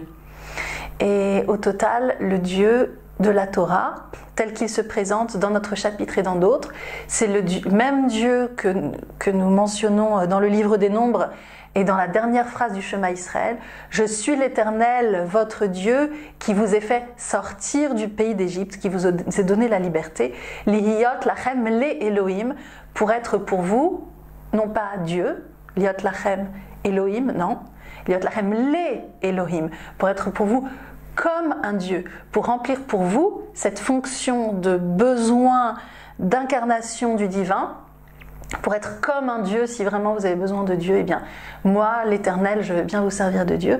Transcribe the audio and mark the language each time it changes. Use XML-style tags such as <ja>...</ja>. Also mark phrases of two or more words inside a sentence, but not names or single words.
<fr>Et au total, le Dieu de la Torah, tel qu'il se présente dans notre chapitre et dans d'autres, c'est le même Dieu que nous mentionnons dans le livre des Nombres, et dans la dernière phrase du Shema Israël, « Je suis l'Éternel, votre Dieu, qui vous ai fait sortir du pays d'Égypte, qui vous a donné la liberté.</fr> <he>להיות לכם לאלהים,</he> <fr>pour être pour vous, non pas Dieu,</fr> <he>להיות לכם אלהים,</he> <fr>non,</fr> <he>להיות לכם לאלהים,</he> <fr>pour être pour vous comme un Dieu, pour remplir pour vous cette fonction de besoin d'incarnation du divin, pour être comme un Dieu, si vraiment vous avez besoin de Dieu, eh bien, moi, l'Éternel, je veux bien vous servir de Dieu.</fr>